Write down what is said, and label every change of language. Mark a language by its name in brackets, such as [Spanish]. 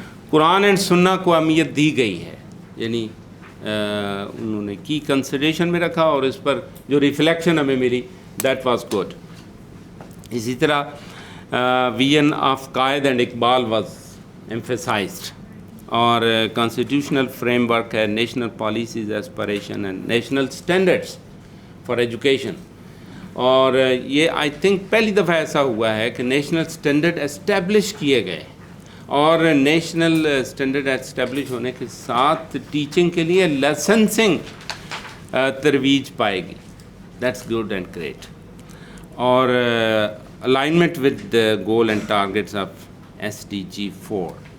[Urdu] قرآن and سنہ کو اہمیت دی گئی ہے, یعنی انہوں نے کی کنسیڈریشن میں رکھا اور اس پر جو ریفلیکشن ہمیں ملی [English] That was good. [Urdu] اسی طرح vision of Quaid and Iqbal [English] was emphasized [Urdu] اور constitutional framework ہے, [English] national policies, aspiration and national standards for education. [Urdu] اور یہ [English] I think [Urdu] پہلی دفعہ ایسا ہوا ہے کہ نیشنل اسٹینڈرڈ اسٹیبلش کیے گئے, اور نیشنل اسٹینڈرڈ اسٹیبلش ہونے کے ساتھ ٹیچنگ کے لیے لائسنسنگ ترویج پائے گی. [English] That's good and great. [Urdu] اور alignment with goal and targets of SDG 4.